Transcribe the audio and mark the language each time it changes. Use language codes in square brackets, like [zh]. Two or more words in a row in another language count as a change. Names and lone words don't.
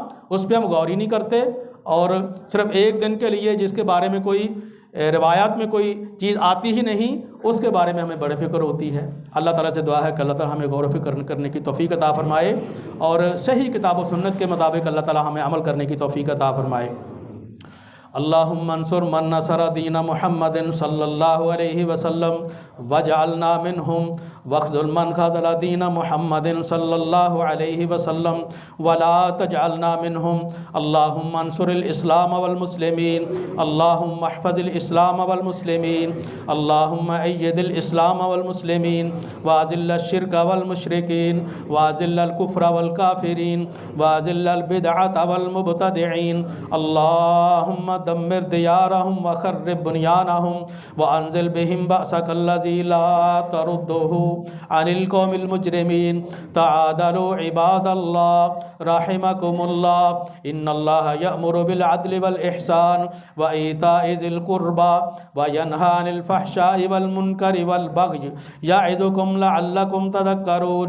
[ur] اس پر ہم غور ہی نہیں کرتے اور صرف ایک دن کے لیے جس کے بارے میں کوئی روایات میں کوئی چیز آتی ہی نہیں، اس کے بارے میں ہمیں بڑے فکر ہوتی ہے. اللہ تعالیٰ سے دعا ہے کہ اللہ تعالیٰ ہمیں غور و فکر کرنے کی توفیق عطا فرمائے اور صحیح کتاب و سنت کے مطابق اللہ تعالیٰ ہمیں عمل کرنے کی توفیق عطا فرمائے. [ar] اللهم انصر من نصر دين محمد صلى الله عليه وسلم واجعلنا منهم واخذل من خذل دين محمد صلى الله عليه وسلم ولا تجعلنا منهم. اللهم انصر الإسلام والمسلمين، اللهم احفظ الإسلام والمسلمين، اللهم أيد الإسلام والمسلمين وأذل الشرك والمشركين وأذل الكفر والكافرين وأذل البدعة والمبتدعين. अल्लाहुम्मा دمر دیارهم وخرب بنيانهم وأنزل بهم بأسك الذي لا ترده عن القوم المجرمين. تعادلوا عباد الله رحمكم الله. إن الله يأمر بالعدل والإحسان وإيتاء ذي القربى وينهى عن الفحشاء والمنكر والبغي يعظكم لعلكم تذكرون.